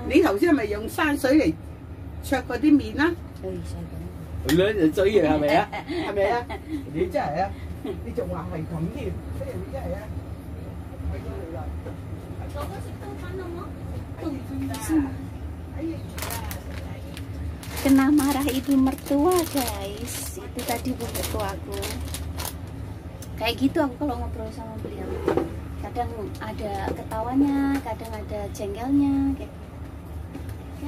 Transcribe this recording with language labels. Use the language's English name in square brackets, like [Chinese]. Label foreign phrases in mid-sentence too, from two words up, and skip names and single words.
[Cantonese] 你頭先係咪用生水嚟焯嗰啲麵啊？係兩隻嘴啊，係咪啊？係咪啊？你真係啊！你仲話係咁添，你真係啊！係咗你啦。哥哥食冬粉好冇？ [Indonesian] Kena marah ibu mertua guys, itu tadi ibu mertuaku. Kayak gitu aku kalau ngobrol sama beliau, kadang ada ketawanya, kadang ada jengkelnya kayak. Okay.